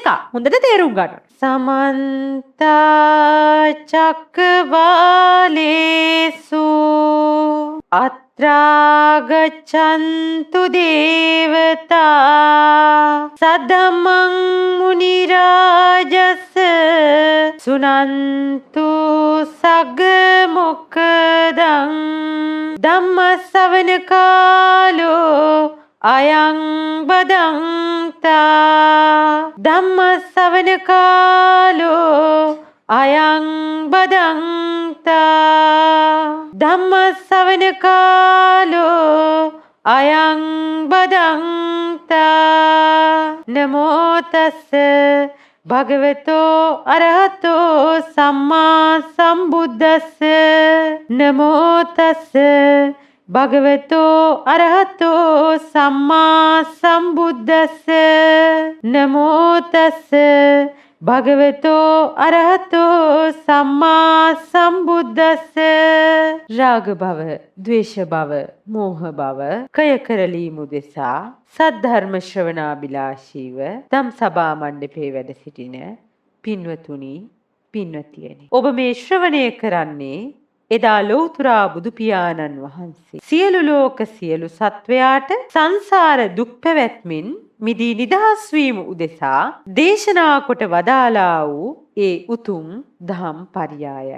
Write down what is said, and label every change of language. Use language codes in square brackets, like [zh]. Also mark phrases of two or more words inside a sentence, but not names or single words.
[si] හොඳට තේරුම් ගන්න. [pi] සමන්ත චක්කවාලේසු අත්‍රාගච්ඡන්තු දේවතා සද්දම්මං මුනි රාජස් සුනන්තු සග්ග මොක්ඛදං ධම්ම ශ්‍රවණ කාලෝ අයං බදන්තා ධම්ම ශ්‍රවණ කාලෝ අයං බදන්තා ධම්ම ශ්‍රවණ කාලෝ අයං බදන්තා නමෝ තස්ස භගවතෝ අරහතෝ සම්මා සම්බුද්දස්ස නමෝ තස්ස භගවතෝ අරහතෝ සම්මා සම්බුද්දස්ස නමෝ තස්ස භගවතෝ අරහතෝ සම්මා සම්බුද්දස්ස [si] රාග භව, ද්වේෂ භව, මෝහ භව කය කරලීම උදෙසා සද්ධර්ම ශ්‍රවණාබිලාෂීව ධම් සභා මණ්ඩපේ වැඩ සිටින පින්වතුනි, පින්වතියනි, ඔබ මේ ශ්‍රවණය කරන්නේ එදා ලෞතුරා බුදු පියාණන් වහන්සේ සියලු ලෝක සියලු සත්වයාට සංසාර දුක් පැවැත්මින් මිදී නිදහස් වීම උදෙසා දේශනා කොට වදාලා වූ ඒ උතුම් ධම් පරියායයි.